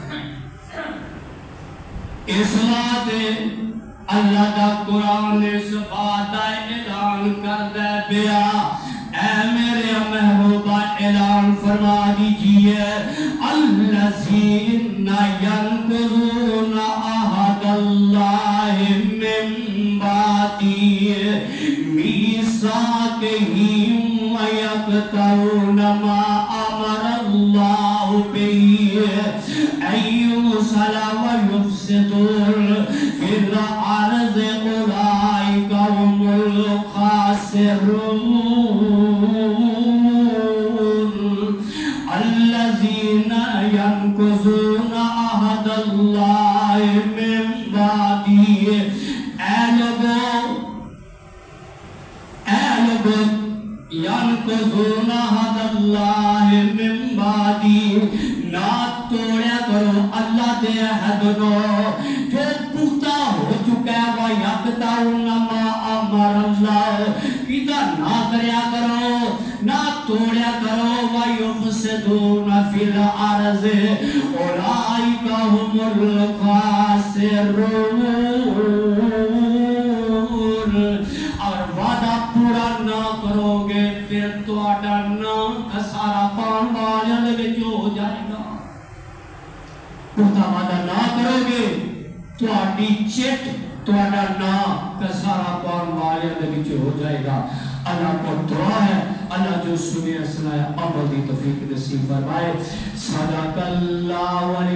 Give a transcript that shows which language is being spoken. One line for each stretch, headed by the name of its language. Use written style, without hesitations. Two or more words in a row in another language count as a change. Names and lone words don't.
Punjabi: اس بات اللہ دا قرآن اس بات اعلان کر دے بیا
Urdu: اے میرے محبوبہ اعلان فرما دیجئے
Arabic: الذین ینقضون عہد اللہ من بعد میثاقہ ویقطعون ما امر اللہ بہ ان یوصل ویفسدون فی الارض اولئک هم الخاسرون الذین ینقضون عہد اللہ من بعد
Urdu: اے لوگو
Arabic: ینقضون عہد اللہ من بعد
Punjabi: نہ توڑیا کرو اللہ دے عہد کو جو پختہ ہو چکا ہے
Arabic: وَيَقْطَعُونَ مَا أَمَرَ اللَّهُ
Punjabi: کیتا نہ کریا کرو نہ توڑیا کرو
Arabic: وَيُفْسِدُونَ فِي الْأَرْضِ أُولَئِكَ هُمُ
Punjabi: الْخَاسِرُونَ
Urdu: اور وعدہ پورا نہ کرو گے
Punjabi: پھر تہاڈا نام خسارہ پان والیاں دے وچ ہو جائے گا پختہ وعدہ نہ کرو گے تہاڈی چٹ تہاڈا نام خسارہ پان والیاں دے وچ ہو جائے گا
Urdu: اللہ کو دعا ہے
Punjabi: اللہ جو سنے سنایا عمل دی توفیق نصیب فرمائے
Arabic: صدق اللہ